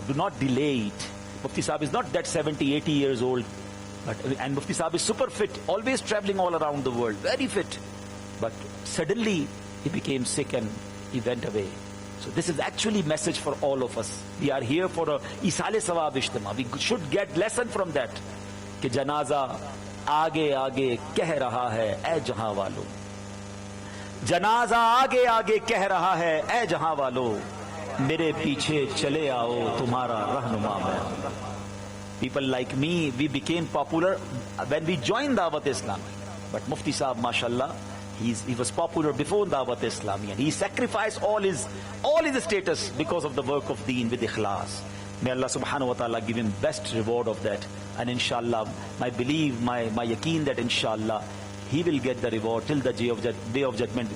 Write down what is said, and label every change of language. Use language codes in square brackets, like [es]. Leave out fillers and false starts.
[en] Do not delay it. Mufti Saab is not that 70, 80 years old. And Mufti Saab is super fit, always traveling all around the world, very fit. But suddenly he became sick and he went away. So this is actually message for all of us. We are here for a Isale Sawab Ijtima. We should get lesson from that. [ur] کہ جنازہ آگے آگے کہہ رہا ہے اے جہاں والو. جنازہ آگے آگے کہہ رہا ہے اے جہاں والو, میرے پیچھے چلے آؤ تمہارا رہنما میں. [en] People like me, we became popular when we joined Dawat Islami. But Mufti Saab, mashallah, he was popular before Dawat Islami, and he sacrificed all his status because of the work of Deen with ikhlas. May Allah subhanahu wa ta'ala give him best reward of that. And inshallah, my belief, my yaqeen that inshallah, he will get the reward till the day of judgment.